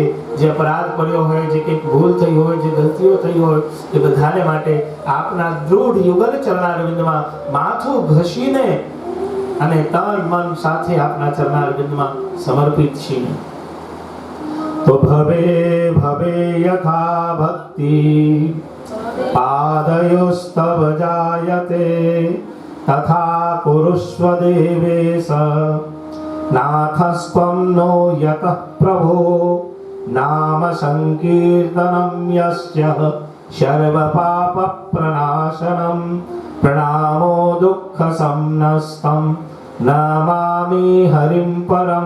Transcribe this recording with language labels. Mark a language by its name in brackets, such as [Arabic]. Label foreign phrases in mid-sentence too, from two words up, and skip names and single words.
[Gujarati] જે અપરાધ પડ્યો હોય, જે કંઈક ભૂલ થઈ હોય, જે ગલતીઓ થઈ હોય, એ બધાને માટે આપના દૃઢ યુગલ ચરણારવિંદમાં માથું ઘસીને અને તન મન સાથે આપના ચરણારવિંદમાં સમર્પિત છીએ। [Sanskrit] तो भवे भवे यथा भक्ति पादयोस्तव जायते तथा कुरुष्व देवेश नाथस्त्वं नो यतः प्रभो नाम संकीर्तनं यस्य सर्वपापप्रणाशनं प्रणामो दुःखसंनस्तं नमामि हरिं परं।